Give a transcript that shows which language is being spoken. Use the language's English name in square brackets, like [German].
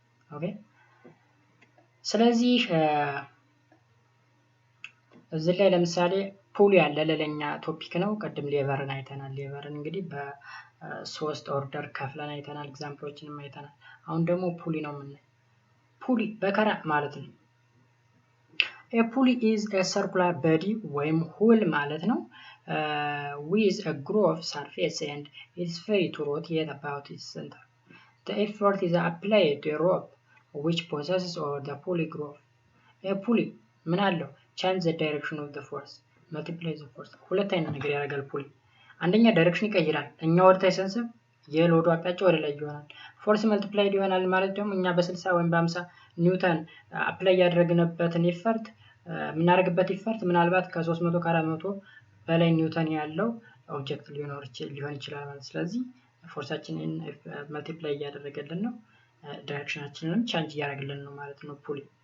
[Amharic] ኦኬ ስለዚህ እዚህ ላይ ለምሳሌ ፑሊ ያለ ለለኛ ቶፒክ ነው። ቀድም ሌቨርን አይተናል። ሌቨርን እንግዲህ በሶስት ኦርደር ከፍለን አይተናል። ኤግዛምፕሎችንም አይተናል። አሁን ደግሞ ፑሊ ነው የምናየው። ፑሊ በከራ ማለት ነው። [English] a pulley is a circular body [Amharic] ወይም ሁል ማለት ነው [English] with a groove surface and it's free to rotate about its center. The effort is applied to a rope which possesses over the pulley groove. a pulley [Amharic] ምን አለው? [English] change the direction of the force, multiply the force. [Amharic] ሁለት አይነት ነገር ያደርጋል ፑሊ። አንደኛ ዳይሬክሽን ይቀይራል። እኛ ወደታች ሰንስብ የሎዱ አቅጣጫ ወደ ላይ ይሆናል። ፎርስ መልቲፕላይድ ይሆናል ማለት ደግሞ እኛ በ60 ወይም በ50 ኒውተን አፕላይ ያደረግንበትን ኢፈርት የምናደርግበት ኢፈርት ምናልባት ከ300 ከ400 በላይ ኒውተን ያለው ኦብጀክት ሊሆን ይችላል ማለት። ስለዚህ ፎርሳችንን መልቲፕላይ እያደረገልን ነው፣ ዳይሬክሽናችንንም ቻንጅ እያደረገልን ነው ማለት ነው ፑሊ።